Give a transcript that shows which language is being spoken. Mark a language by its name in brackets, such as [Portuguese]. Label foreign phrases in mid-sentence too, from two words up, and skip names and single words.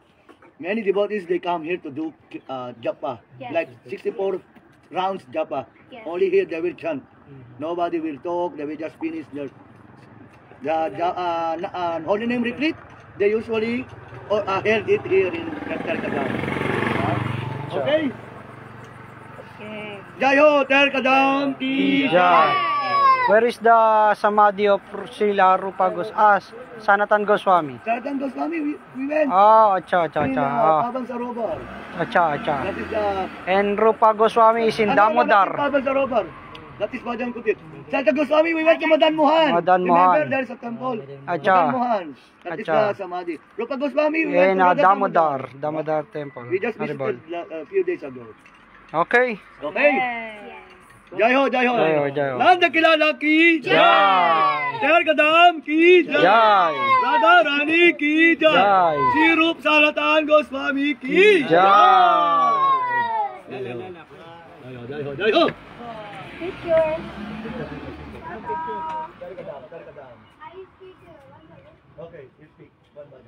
[English] Many devotees, they come here to do japa, Yes. like 64 rounds japa. Yes. Only here they will chant. Nobody will talk. They will just finish the holy name retreat. They usually held it here in Terkadam. Okay. Okay. [Hindi] जय हो तेरकदम की Jai. [English] Where is the samadhi of Srila Rupa Sanatan Goswami? Sanatan Goswami, we went Oh, acha. in Pavan Sarovar. Acha. That is the And Rupa Goswami is in Damodar. Pavan Sarovar. That is Bhajan Kutir. Sanatan Goswami, we went to Madan Mohan. Madan Remember, Mohan. there is a temple. Acha. Madan Mohan. That is Acha. the samadhi. Rupa Goswami, we went In to Madan Damodar Temple. We just Haribol. visited a few days ago. Okay. Okay. Yes. [Hindi] जय हो, जय हो. जय हो, जय हो. नंद किलाला की Jai. तेरकदम की Jai. राधा रानी की Jai. jai. श्री रूप सनातन गोस्वामी की Jai. जय हो, जय हो. [English] Picture. Okay, you speak. One bhajan.